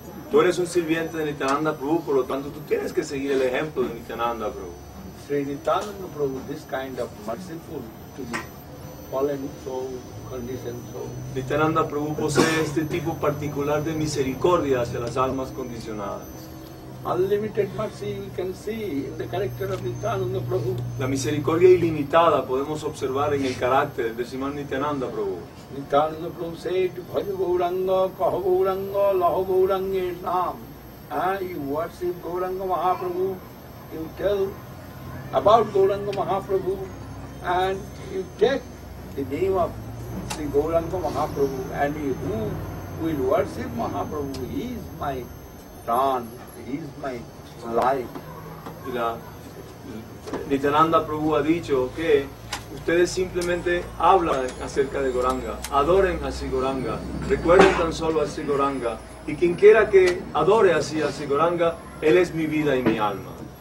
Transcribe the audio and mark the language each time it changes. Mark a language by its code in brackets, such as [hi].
[es] Tú eres un sirviente de Nityananda Prabhu, por lo tanto tú tienes que seguir el ejemplo de Nityananda Prabhu. [en] Sri Nityananda Prabhu, this kind of merciful to the fallen soul, conditioned soul. [es] Nityananda Prabhu posee este tipo particular de misericordia hacia las almas condicionadas. [en] Unlimited mercy we can see in the character of Nityananda Prabhu. [es] La misericordia ilimitada podemos observar en el carácter de Sriman Nityananda Prabhu. [en] Nityananda Prabhu said, [bn] Bhaja Gauranga, Kaha Gauranga, Laha Gauranga Nam. [en] You worship Gauranga Mahaprabhu, you tell about Gauranga Mahaprabhu, and you take the name of Sri Gauranga Mahaprabhu, and who will worship Mahaprabhu, he is my pran, he is my life. [es] Nityananda Prabhu ha dicho que ustedes simplemente hablan acerca de Gauranga, adoren a Sri Gauranga, recuerden tan solo a Sri Gauranga, y quien quiera que adore así a Sri Gauranga, él es mi vida y mi alma.